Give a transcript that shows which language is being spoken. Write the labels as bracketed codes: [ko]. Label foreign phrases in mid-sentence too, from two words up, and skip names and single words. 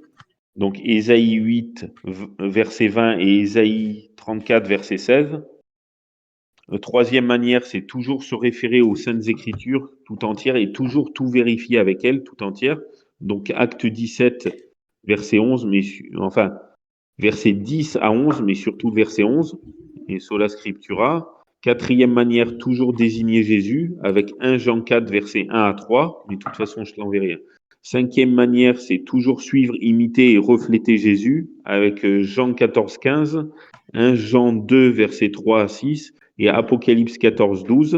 [fr] Donc Ésaïe 8, verset 20 et Ésaïe 34, verset 16. Troisième manière, c'est toujours se référer aux saintes écritures tout entières et toujours tout vérifier avec elles tout entières. Donc Acte 17, verset 11, enfin, verset 10 à 11, mais surtout le verset 11, [la] et sola scriptura. [fr] Quatrième manière, toujours désigner Jésus, avec 1 Jean 4, verset 1 à 3, mais de toute façon, je l'enverrai. Cinquième manière, c'est toujours suivre, imiter et refléter Jésus, avec Jean 14, 15, 1 Jean 2, verset 3 à 6, et Apocalypse 14, 12.